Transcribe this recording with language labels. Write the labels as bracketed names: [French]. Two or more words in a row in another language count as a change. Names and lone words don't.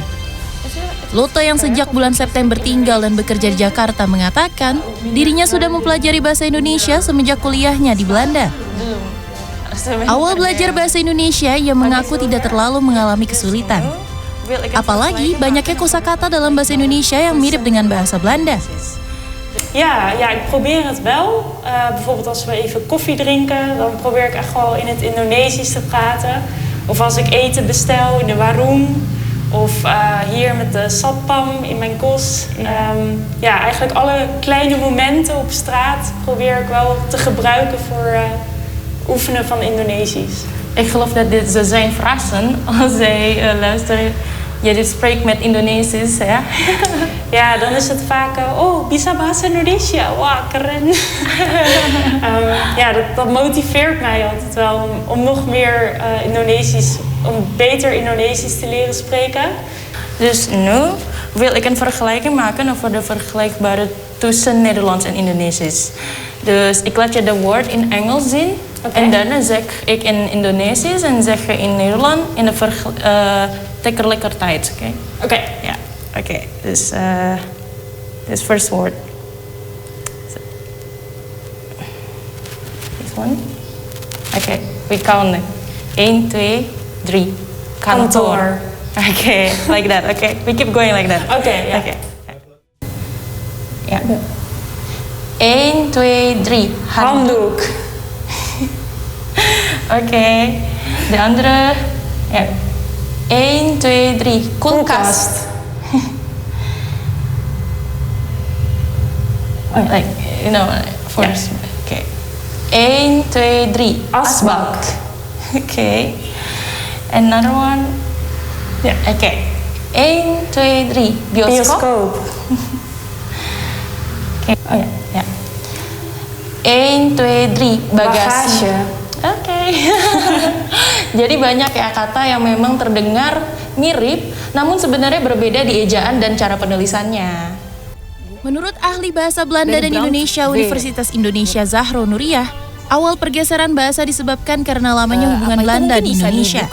[Indonesian] Lotte yang sejak bulan September tinggal dan bekerja di Jakarta mengatakan dirinya sudah mempelajari bahasa Indonesia semenjak kuliahnya di Belanda. Awal belajar bahasa Indonesia, ia mengaku tidak terlalu mengalami kesulitan. Apalagi banyaknya kosakata dalam bahasa Indonesia yang mirip dengan bahasa Belanda. [Dutch] Ja, ik probeer het wel. Bijvoorbeeld als we even koffie drinken, dan probeer ik echt wel in het Indonesisch te praten. Of als ik eten bestel in de warung. Of hier met de satpam in mijn kos. Ja, eigenlijk alle kleine momenten op straat probeer ik wel te gebruiken voor oefenen van Indonesisch. Ik geloof dat dit ze zijn verrassen als zij luisteren. Je dit spreekt met Indonesisch, hè? Ja, dan is het vaak, [Indonesian] oh, bisa bahasa Indonesia, [Dutch] wauw, keren. Ja, dat motiveert mij altijd wel om nog meer Indonesisch, om beter Indonesisch te leren spreken. Dus nu wil ik een vergelijking maken over de vergelijkbare tussen Nederlands en Indonesisch. Dus ik laat je de woord in Engels zien. [English] Okay. [Dutch] En daarna zeg ik in Indonesisch en zeg je in Nederland in de tegelijkertijd. Oké? Ja, oké. Dus [English] this first word. This one. Okay, we count it. 1, 2, 3. Kantoor. Okay, like that. Okay, we keep going like that. Okay, yeah. Okay. Ja. 1, 2, 3. [Dutch] Handdoek. Oké, de andere. Ja. 1, 2, 3. Koelkast. [English] Like, you know, first. [Dutch] Oké. 1, 2, 3. Asbak. Oké. [English] Another one. [Dutch] Ja, oké. 1, 2, 3. Bioskoop. Oké. Oh ja, ja. 1, 2, 3. [Indonesian] Bagasi. Oke. Jadi banyak ya kata yang memang terdengar mirip, namun sebenarnya berbeda di ejaan dan cara penulisannya. Menurut ahli bahasa Belanda dan Indonesia Universitas Indonesia Zahro Nuriyah, awal pergeseran bahasa disebabkan karena lamanya hubungan Belanda di Indonesia.